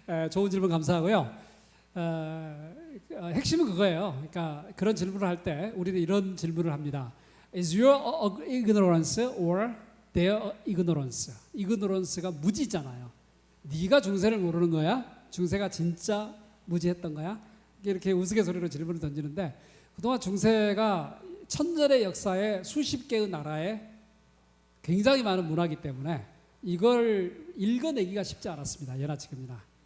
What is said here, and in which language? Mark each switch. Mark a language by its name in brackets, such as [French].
[Korean] 좋은 질문 감사하고요. 핵심은 그거예요. 그러니까 그런 질문을 할 때 우리는 이런 질문을 합니다. [English] Is your ignorance or their ignorance? [Korean] ignorance가 무지잖아요. 네가 중세를 모르는 거야? 중세가 진짜 무지했던 거야? 이렇게 우스갯소리로 질문을 던지는데 그동안 중세가 천년의 역사에 수십 개의 나라에 굉장히 많은 문화이기 때문에 이걸 읽어내기가 쉽지 않았습니다. 예나 지금이나.